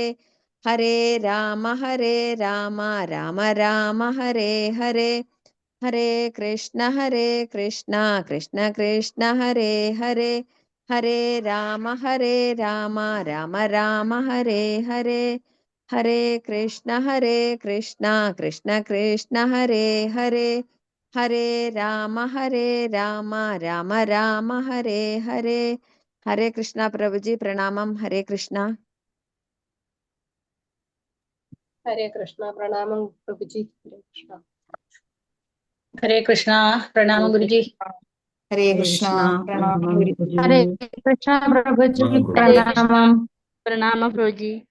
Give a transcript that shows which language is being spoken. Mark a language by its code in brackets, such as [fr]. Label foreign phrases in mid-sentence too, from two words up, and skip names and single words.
[sa] ഹരേ രാമ രാമ രാമ ഹരേ ഹരേ ഹരേ കൃഷ്ണ കൃഷ്ണ കൃഷ്ണ ഹരേ ഹരേ ഹരേ രാമ രാമ രാമ ഹരേ ഹരേ ഹരേ കൃഷ്ണ കൃഷ്ണ കൃഷ്ണ ഹരേ ഹരേ ഹരേ രാമ രാമ രാമ ഹരേ ഹരേ ഹരേ കൃഷ്ണ പ്രഭുജി പ്രണാമം. ഹരേ കൃഷ്ണ. ഹരേ കൃഷ്ണ പ്രണാമം പ്രഭുജി. ഹരേ കൃഷ്ണ പ്രണാമം ഗുരുജി. ഹരേ കൃഷ്ണ പ്രണാമം ഗുരുജി. ഹരേ കൃഷ്ണ പ്രഭുജി പ്രണാമം. പ്രണാമം പ്രഭുജി.